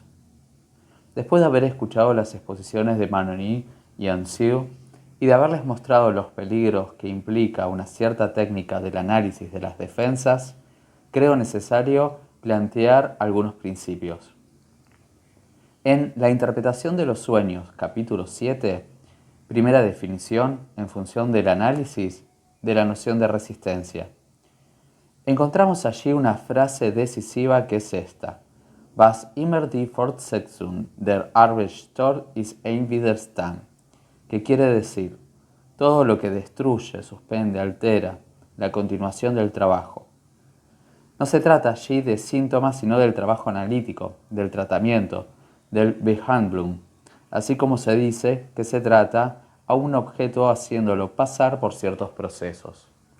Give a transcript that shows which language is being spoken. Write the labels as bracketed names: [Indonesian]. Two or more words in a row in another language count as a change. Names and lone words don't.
[Spanish] Después de haber escuchado las exposiciones de Manoni y Anciu y de haberles mostrado los peligros que implica una cierta técnica del análisis de las defensas, creo necesario plantear algunos principios. En La interpretación de los sueños, capítulo 7, primera definición en función del análisis de la noción de resistencia. Encontramos allí una frase decisiva que es esta: [German] Was immer die Fortsetzung der Arbeitstor ist ein Widerstand, [Spanish] que quiere decir, todo lo que destruye, suspende, altera, la continuación del trabajo. No se trata allí de síntomas, sino del trabajo analítico, del tratamiento, del Behandlung, así como se dice que se trata a un objeto haciéndolo pasar por ciertos procesos.